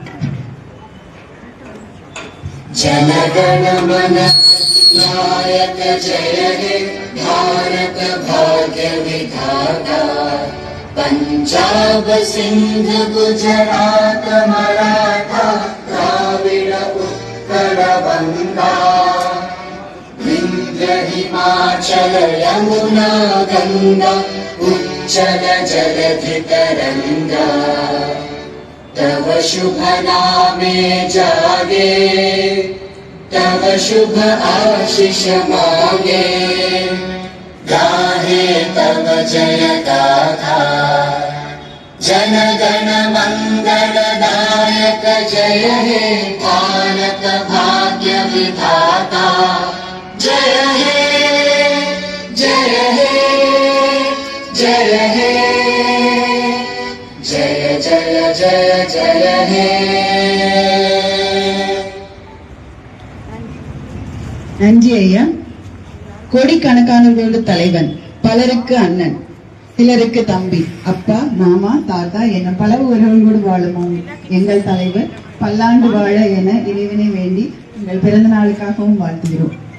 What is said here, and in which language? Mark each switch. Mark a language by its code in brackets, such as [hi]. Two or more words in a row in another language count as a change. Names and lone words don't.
[bn] জনগণ মন নায়ক জয় হে ভারত ভাগ্য বিধাতা পঞ্জাব সিন্ধু গুজরাট মারাঠা দ্রাবিড় উৎকল বঙ্গ বিন্ধ্য হিমাচল যমুনা গঙ্গা উচ্ছল জলধি তরঙ্গ তব শুভ নামে জাগে তব শুভ আশিস মাগে গাহে তব জয় গাথা জন গণ মঙ্গল দায়ক জয় হে ভারত ভাগ্য বিধাতা জয় হে জয় হে জয় হে জয় জয় জয় জয় হে [ta] நன்றி ஐயா. கோடிக்கணக்கானவர்களோட தலைவன், பலருக்கு அண்ணன், சிலருக்கு தம்பி, அப்பா, மாமா, தாத்தா என பல உறவுகளோடு வாழும் எங்கள் தலைவர் பல்லாண்டு வாழ என இறைவனை வேண்டி எங்கள் பிறந்த நாளுக்காகவும் வாழ்த்துகிறோம்.